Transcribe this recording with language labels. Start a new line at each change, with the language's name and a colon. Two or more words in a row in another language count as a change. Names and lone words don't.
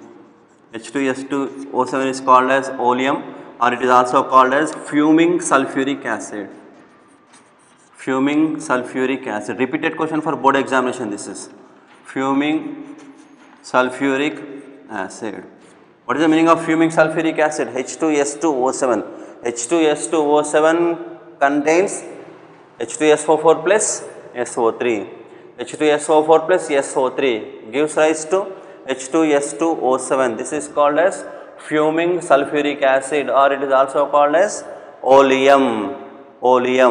English: H2S2O7 is called as oleum, or it is also called as fuming sulfuric acid. fuming sulfuric acid. Repeated question for board examination. This is fuming sulfuric acid. What is the meaning of fuming sulfuric acid? H2S2O7. H2S2O7 contains H2SO4 plus SO3. H2SO4 plus SO3 gives rise to H2S2O7. This is called as fuming sulfuric acid, or it is also called as oleum. Oleum.